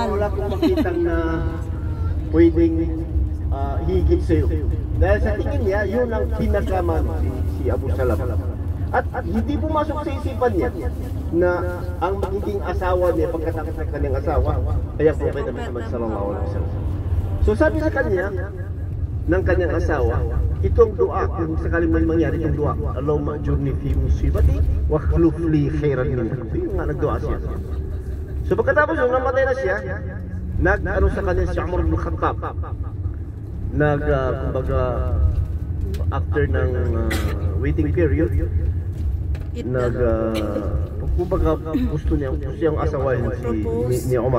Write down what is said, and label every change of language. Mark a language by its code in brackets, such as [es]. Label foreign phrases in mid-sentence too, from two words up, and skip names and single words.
[tl] Wala kong makitang na pwedeng higit sa'yo. Dahil sa tingin niya, yun ang pinakaman si Abu Salama. At hindi pumasok sa isipan niya na ang magiging asawa niya pagkatapos ng kanyang asawa ay ang Propeta Muhammad [ar] صلى الله عليه وسلم. [tl] So sabi sa kanya ng kanyang asawa, itong dua, kung sakaling may mangyari itong dua, [ar] اللهم أجرني في مصيبتي واخلف لي خيرا منها. [tl] Yung nga nagdua siya. So pagkatapos nung namatay na siya, nag-ano sa kanya si Umar ibn Khattab. Kumbaga after ng [en] waiting period, [tl] kumbaga gusto niyang asawahin ni Umar.